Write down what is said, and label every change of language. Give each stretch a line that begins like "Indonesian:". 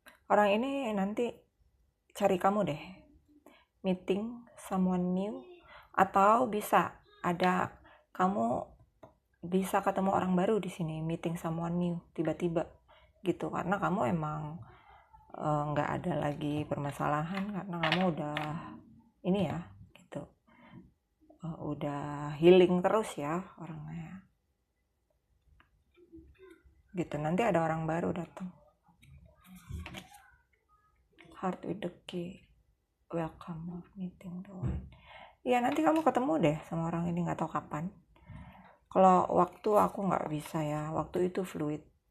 Indonesian: Orang ini nanti cari kamu deh.
English: Meeting someone new,
Indonesian: atau bisa ada kamu bisa ketemu orang baru di sini,
English: meeting someone new
Indonesian: tiba-tiba gitu, karena kamu emang nggak ada lagi permasalahan, karena kamu udah ini ya gitu. Udah healing terus ya orangnya gitu. Nanti ada orang baru datang.
English: Heart with the key, welcome of meeting the one.
Indonesian: Ya nanti kamu ketemu deh sama orang ini, nggak tahu kapan. Kalau waktu aku nggak bisa ya, waktu itu fluid.